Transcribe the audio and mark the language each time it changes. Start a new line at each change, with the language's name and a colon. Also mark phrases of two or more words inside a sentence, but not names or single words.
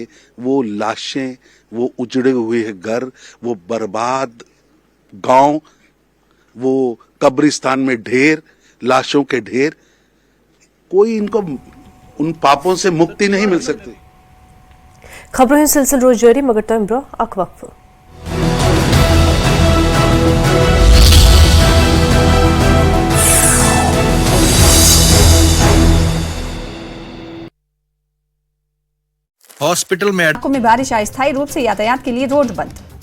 Hindi: वो लाशें, वो उजड़े हुए घर, वो बर्बाद गांव, वो कब्रिस्तान में ढेर, लाशों के ढेर, कोई इनको उन पापों से मुक्ति नहीं मिल सकती।
Kashmiri: खबरों सिलसिल रोज जारी, मगर तम ब्रो अक वक्फ।
Hindi: हॉस्पिटल में बारिश, अस्थायी रूप से यातायात के लिए रोड बंद।